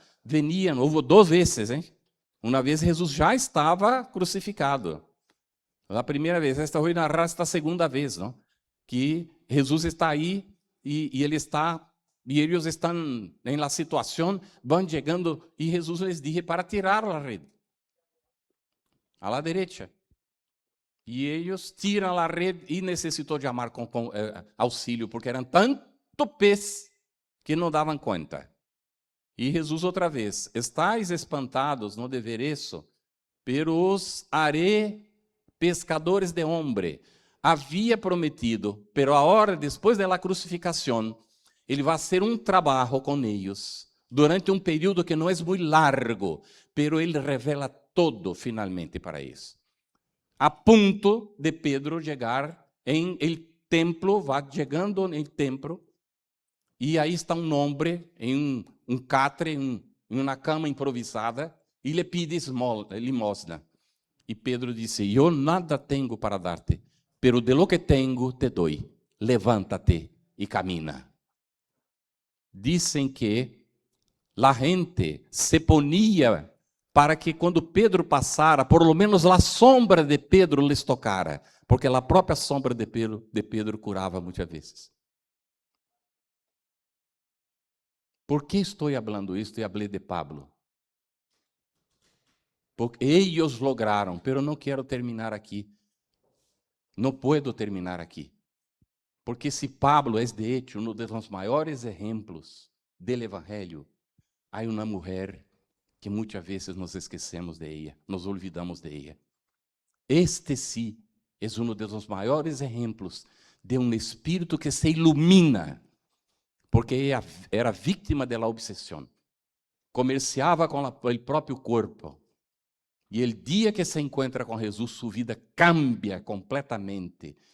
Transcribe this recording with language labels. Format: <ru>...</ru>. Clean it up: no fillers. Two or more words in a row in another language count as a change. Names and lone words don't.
<pt>Veniam, houve 2 vezes, hein? Uma vez Jesus já estava crucificado. A primeira vez, esta vou narrar esta segunda vez, não? Que Jesus está aí e ele está, e eles estão em la situação, vão chegando e Jesus les disse para tirar a rede à</pt> <es>la derecha.</es> <pt>E eles tiram a rede e necessitou chamar com auxílio, porque eram tanto pés que não davam conta. E Jesus outra vez:</pt> <es>estáis espantados,</es> <pt>não de ver isso,</pt> <es>pero os haré pescadores</es> <pt>de homem. Havia prometido, pero agora, depois da crucificação, ele vai fazer um trabalho com eles, durante um período que não é muito largo, pero ele revela todo finalmente para eles. A ponto de Pedro chegar em</pt> <es>el templo,</es> <pt>vai chegando no templo, e aí está um homem em um catre, em uma cama improvisada, e lhe pede limosna. E Pedro disse: eu nada tenho para dar-te, pero</pt> <es>de lo que</es> <pt>tenho te dou. Levanta-te e camina. Dizem que a gente se ponia para que quando Pedro passara,</pt> <es>por lo menos</es> <pt>a sombra de Pedro lhes tocara, porque a própria sombra de Pedro curava muitas vezes. ¿Por que estou falando isto e falei de Pablo? Porque eles lograram, pero não quero terminar aqui. Não puedo terminar aqui. Porque se Pablo é de hecho um dos maiores exemplos do Evangelho, há uma mulher que muitas vezes nos esquecemos</pt> <es>de ella, nos olvidamos de ella. Este sí</es> <pt>é um dos maiores exemplos de um espírito que se ilumina, porque ella era vítima da obsessão, comerciava com o próprio corpo, e o dia que se encontra com Jesus, sua vida cambia completamente.</pt>